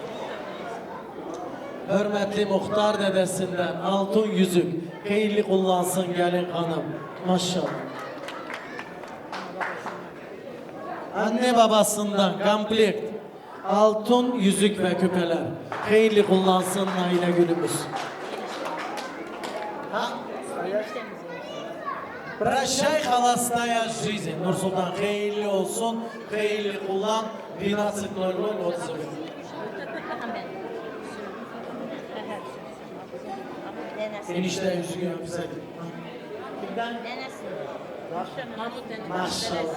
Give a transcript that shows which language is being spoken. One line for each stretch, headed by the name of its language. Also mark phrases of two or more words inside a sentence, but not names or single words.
Turkish: Hürmetli muhtar dedesinden altın yüzük. Hayırlı kullansın gelin hanım. Maşallah. Anne babasından komplekt altın yüzük ve küpeler. Hayırlı kullansın Nail'e günümüz.
Russian: Прощай, холостая жизнь.
Turkish: Nursultan hayırlı olsun, hayırlı kullan. 12.00 Enişte yüzüğü öpsek. Maşallah.